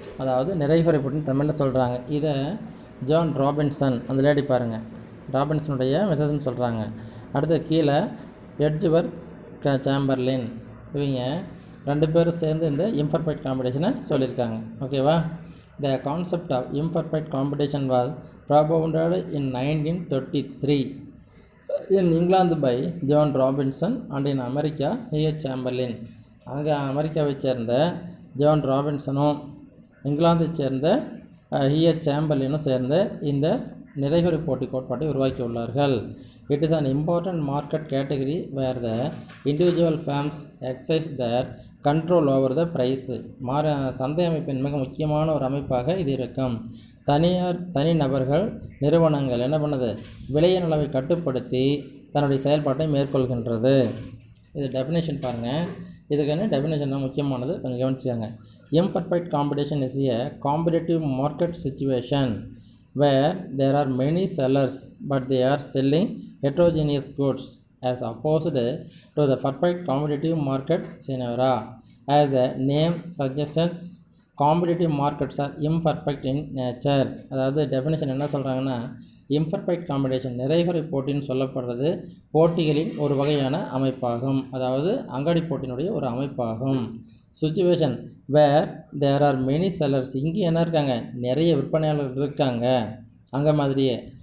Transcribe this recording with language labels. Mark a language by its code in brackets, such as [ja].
[ta] அதாவது நிறைகுறை போட்டின்னு தமிழில் சொல்கிறாங்க. இதை ஜான் ராபின்சன், அந்த லேடி பாருங்கள், ராபின்சனுடைய மெசேஜ்னு சொல்கிறாங்க. அடுத்து கீழே எட்ஜ்வர்த் சாம்பர்லின், இவங்க ரெண்டு பேரும் சேர்ந்து இந்த இம்பர்ஃபெக்ட் காம்படிஷனை சொல்லியிருக்காங்க. ஓகேவா. [en] The concept of imperfect competition was propounded in 1933 in England by John Robinson and in America H. Chamberlain. [ta] அங்கே அமெரிக்காவை சேர்ந்த ஜான் ராபின்சனும் இங்கிலாந்தை சேர்ந்த ஹிஎச் சாம்பர்லினும் சேர்ந்து இந்த நிறைகுறை போட்டி கோட்பாட்டை உருவாக்கியுள்ளார்கள். [en] It is an important market category where the individual firms exercise their control over the price. [ta] சந்தை அமைப்பின் மிக முக்கியமான ஒரு அமைப்பாக இது இருக்கும். தனிநபர்கள், நிறுவனங்கள் என்ன பண்ணுது, விலையின் அளவை கட்டுப்படுத்தி தன்னுடைய செயல்பாட்டை மேற்கொள்கின்றது. இது டெஃபினேஷன் பாருங்கள். இதுக்கான டெஃபினேஷன் தான் முக்கியமானது, கொஞ்சம் கவனிச்சுக்காங்க. [en] Imperfect competition is a competitive market situation where there are many sellers but they are selling heterogeneous goods, as opposed to the perfect competitive market scenario. As the name suggests, competitive markets are imperfect in nature. [ta] அதாவது definition என்ன சொல்கிறாங்கன்னா, imperfect competition நிறைகுறை போட்டின்னு சொல்லப்படுறது போட்டிகளின் ஒரு வகையான அமைப்பாகும், அதாவது அங்காடி போட்டியினுடைய ஒரு அமைப்பாகும். [en] situation where there are many sellers, [ta] இங்கே என்ன இருக்காங்க, நிறைய விற்பனையாளர்கள் இருக்காங்க அங்கே மாதிரியே.